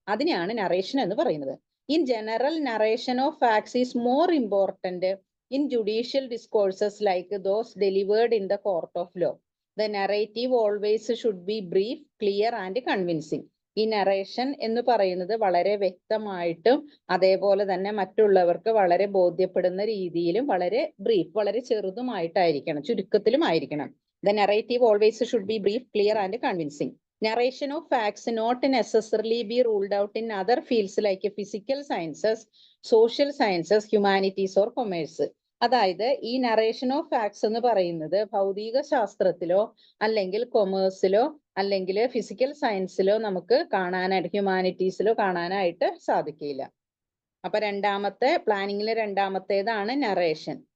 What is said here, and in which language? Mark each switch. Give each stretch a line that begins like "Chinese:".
Malayalam: അതിനെയാണ് നറേഷൻ എന്ന് പറയുന്നത്.
English: In general narration of facts is more important in judicial discourses like those delivered in the court of law. The narrative always should be brief, clear and convincing.
Malayalam: ഈ narration എന്ന് പറയുന്നത് വളരെ വ്യക്തമായിട്ടും അതേപോലെ തന്നെ മറ്റുള്ളവർക്ക് വളരെ ബോധ്യപ്പെടുന്ന രീതിയിലും വളരെ ബ്രീഫ്, വളരെ ചെറുതുമായിട്ടായിരിക്കണം, ചുരുക്കത്തിലും ആയിരിക്കണം.
English: The narrative always should be brief, clear and convincing. Narration of facts not necessarily be ruled out in other fields like physical sciences, social sciences, humanities or commerce.
Malayalam: അതായത് ഈ നറേഷൻ ഓഫ് ഫാക്ട്സ് എന്ന് പറയുന്നത് ഭൗതിക ശാസ്ത്രത്തിലോ അല്ലെങ്കിൽ കൊമേഴ്സിലോ അല്ലെങ്കിൽ physical സയൻസിലോ നമുക്ക് കാണാനായിട്ട്, ഹ്യൂമാനിറ്റീസിലോ കാണാനായിട്ട് സാധിക്കില്ല. അപ്പൊ രണ്ടാമത്തെ പ്ലാനിങ്ങിലെ രണ്ടാമത്തേതാണ് നറേഷൻ.